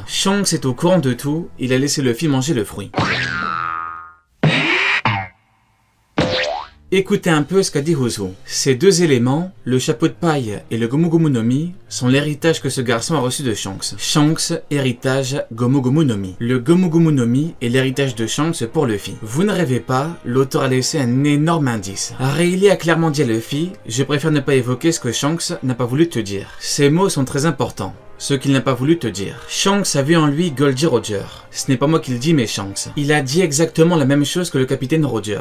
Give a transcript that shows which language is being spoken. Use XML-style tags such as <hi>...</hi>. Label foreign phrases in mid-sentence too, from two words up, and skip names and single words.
<fr>Shanks est au courant de tout, il a laissé Luffy manger le fruit. Écoutez un peu ce qu'a dit Uzu. Ces deux éléments, le chapeau de paille et le Gomu Gomu no Mi, sont l'héritage que ce garçon a reçu de Shanks. Shanks, héritage Gomu Gomu no Mi. Le Gomu Gomu no Mi est l'héritage de Shanks pour Luffy. Vous ne rêvez pas, l'auteur a laissé un énorme indice. Rayleigh a clairement dit à Luffy, je préfère ne pas évoquer ce que Shanks n'a pas voulu te dire. Ces mots sont très importants. Ce qu'il n'a pas voulu te dire. Shanks a vu en lui Goldie Roger. Ce n'est pas moi qui le dis mais Shanks. Il a dit exactement la même chose que le capitaine Roger.</fr>